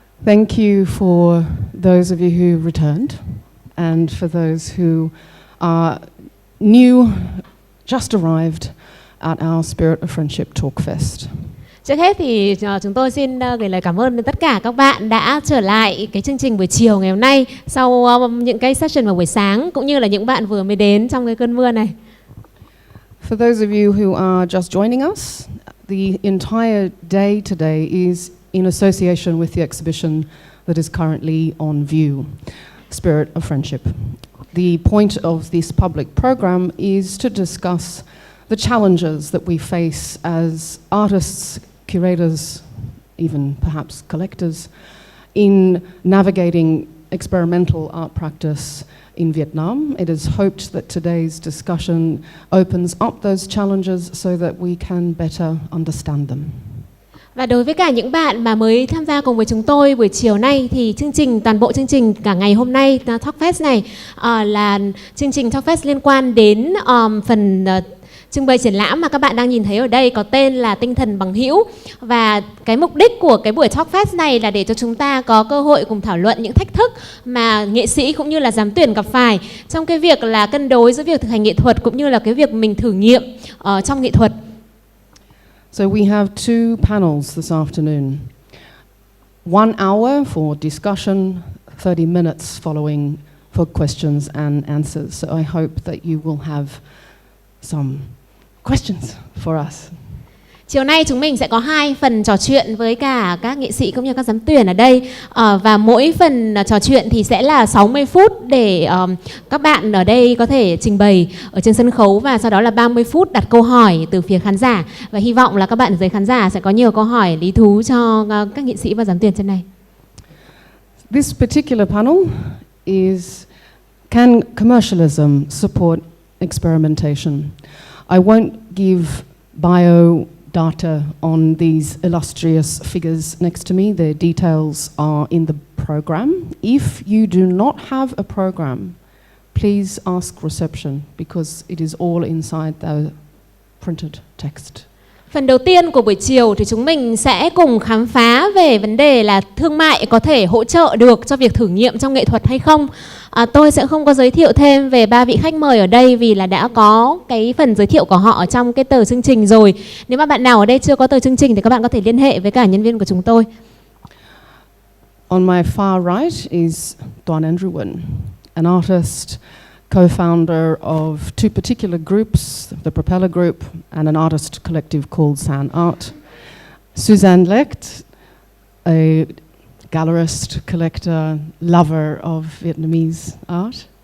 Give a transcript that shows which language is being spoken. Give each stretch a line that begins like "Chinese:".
English: Thank you for those of you who returned and for those who are new, just arrived at our Spirit of Friendship Talk Fest.
Vietnamese: Trước hết thì chúng tôi xin gửi lời cảm ơn đến tất cả các bạn đã trở lại cái chương trình buổi chiều ngày hôm nay sau những cái session vào buổi sáng, cũng như là những bạn vừa mới đến trong cái cơn mưa này.
English: For those of you who are just joining us, the entire day today is in association with the exhibition that is currently on view, Spirit of Friendship. The point of this public program is to discuss the challenges that we face as artists, curators, even perhaps collectors, in navigating experimental art practice in Vietnam. It is hoped that today's discussion opens up those challenges so that we can better understand them.
Vietnamese: Và đối với cả những bạn mà mới tham gia cùng với chúng tôi buổi chiều nay thì toàn bộ chương trình cả ngày hôm nay Talk Fest này là chương trình Talk Fest liên quan đến phần trưng bày triển lãm mà các bạn đang nhìn thấy ở đây có tên là Tinh thần bằng hữu. Và cái mục đích của cái buổi Talk Fest này là để cho chúng ta có cơ hội cùng thảo luận những thách thức mà nghệ sĩ cũng như là giám tuyển gặp phải trong cái việc là cân đối giữa việc thực hành nghệ thuật cũng như là cái việc mình thử nghiệm trong nghệ thuật.
English: So we have two panels this afternoon. 1 hour for discussion, 30 minutes following for questions and answers. So I hope that you will have some questions for us.
Vietnamese: Chiều nay chúng mình sẽ có 2 phần trò chuyện với cả các nghệ sĩ cũng như các giám tuyển ở đây, và mỗi phần trò chuyện thì sẽ là 60 phút để các bạn ở đây có thể trình bày ở trên sân khấu, và sau đó là 30 phút đặt câu hỏi từ phía khán giả, và hy vọng là các bạn dưới khán giả sẽ có nhiều câu hỏi lý thú cho các nghệ sĩ và giám tuyển trên này.
English: This particular panel is Can Commercialism Support Experimentation? I won't give bio data on these illustrious figures next to me. Their details are in the program. If you do not have a program, please ask reception because it is all inside the printed text.
Vietnamese: Phần đầu tiên của buổi chiều thì chúng mình sẽ cùng khám phá về vấn đề là thương mại có thể hỗ trợ được cho việc thử nghiệm trong nghệ thuật hay không. Tôi sẽ không có giới thiệu thêm về 3 vị khách mời ở đây vì là đã có cái phần giới thiệu của họ ở trong cái tờ chương trình rồi. Nếu mà bạn nào ở đây chưa có tờ chương trình thì các bạn có thể liên hệ với cả nhân viên của chúng tôi.
English: On my far right is Tuấn Nguyễn, an artist, co-founder of 2 particular groups, the Propeller Group and an artist collective called San Art. Suzanne Lecht, a gallerist, collector, lover of Vietnamese art.